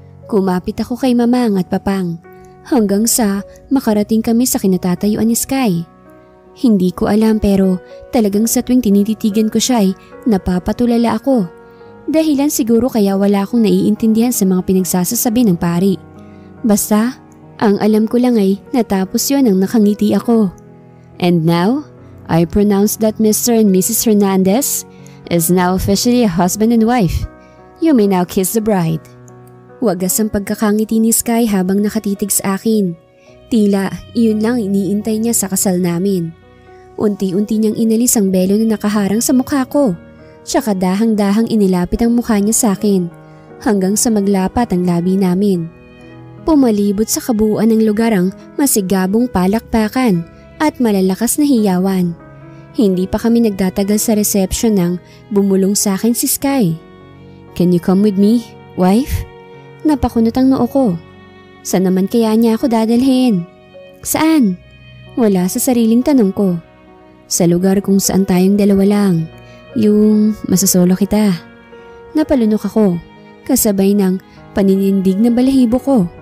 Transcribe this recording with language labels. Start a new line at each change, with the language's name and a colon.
Filipino: Kumapit ako kay mamang at papang hanggang sa makarating kami sa kinatatayuan ni Sky. Hindi ko alam pero talagang sa tuwing tinititigan ko siya ay napapatulala ako Dahilan siguro kaya wala akong naiintindihan sa mga pinagsasasabi ng pari. Basta, ang alam ko lang ay natapos yon nang nakangiti ako.
English: And now, I pronounce that Mr. and Mrs. Hernandez is now officially a husband and wife. You may now kiss the bride.
Filipino: Wagas ang pagkakangiti ni Sky habang nakatitig sa akin. Tila, iyon lang iniintay niya sa kasal namin. Unti-unti niyang inalis ang belo na nakaharang sa mukha ko. Tsaka dahang-dahang inilapit ang mukha niya sa akin hanggang sa maglapat ang labi namin. Pumalibot sa kabuuan ng lugar ang masigabong palakpakan at malalakas na hiyawan. Hindi pa kami nagtatagal sa reception nang bumulong sa akin si Sky.
English: Can you come with me, wife?
Filipino: Napakunot ang noo ko. Saan naman kaya niya ako dadalhin? Saan? Wala sa sariling tanong ko. Sa lugar kung saan tayong dalawa lang. Yung masasolo kita. Napalunok ako, kasabay ng paninindig na balahibo ko.